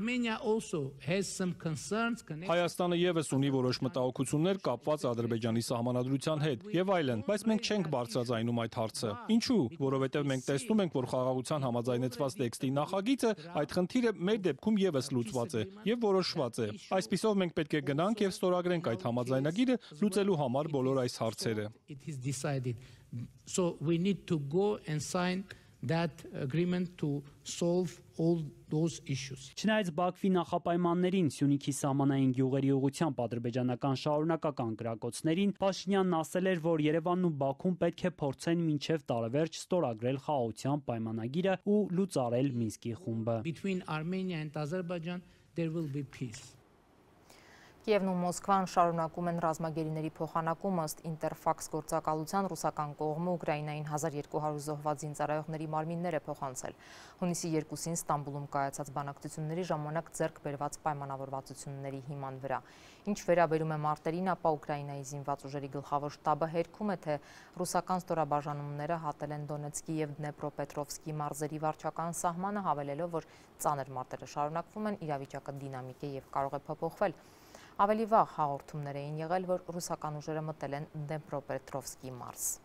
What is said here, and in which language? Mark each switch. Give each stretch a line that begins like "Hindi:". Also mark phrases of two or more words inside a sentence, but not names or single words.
Armenian: Հայաստանը եւս ունի որոշ մտահոգություններ կապված Ադրբեջանի սահմանադրության հետ եւ այլն, բայց մենք չենք բարձրաձայնում այդ հարցը։ Ինչու՞, որովհետեւ մենք տեսնում ենք, որ խաղաղության համաձայնեցված տեքստի նախագիծը այդ խնդիրը մեր դեպքում եւս լուծված է եւ որոշված է։ Այսպիսով մենք պետք է գնանք եւ ստորագրենք այդ համաձայնագիրը լուծելու համար բոլոր այս հարցերը։
English: So we need to go and sign that agreement to solve all those issues.
Armenian: Չնայած Բաքվի նախապայմաններին Սյունիքի սահմանային գյուղերի ուղղությամբ ադրբեջանական շարունակական կրակոցներին, Փաշինյանն ասել էր, որ Երևանն ու Բաքուն պետք է փորձեն մինչև տարեվերջ ստորագրել խաղաղության պայմանագիրը ու լուծարել Մինսկի խումբը։
English: Between Armenia and Azerbaijan there will be peace.
Armenian: Կիևն ու Մոսկվան շարունակում են ռազմագերիների փոխանակումը ըստ Ինտերֆաքս գործակալության ռուսական կողմը Ուկրաինային 1200 զոհված զինծառայողների մարմիններ է փոխանցել։ Հունիսի 2-ին Ստամբուլում կայացած բանակցությունների ժամանակ ձեռք բերված պայմանավորվածությունների հիման վրա։ Ինչ վերաբերում է մարտերին, ապա Ուկրաինայի զինված ուժերի գլխավոր շտաբը հերքում է, թե ռուսական ստորաբաժանումները հատել են Դոնեցկի եւ Դնեպրոպետրովսկի մարզերի վարչական սահմանը, հավելելով, որ ծանր մարտերը շարունակվում են, իրավիճակը դինամիկ է եւ կարող է փոփոխվել։ Ավելի վաղ հաղորդումներ էին եղել, որ ռուսական ուժերը մտել են Դնեպրոպետրովսկի մարզ։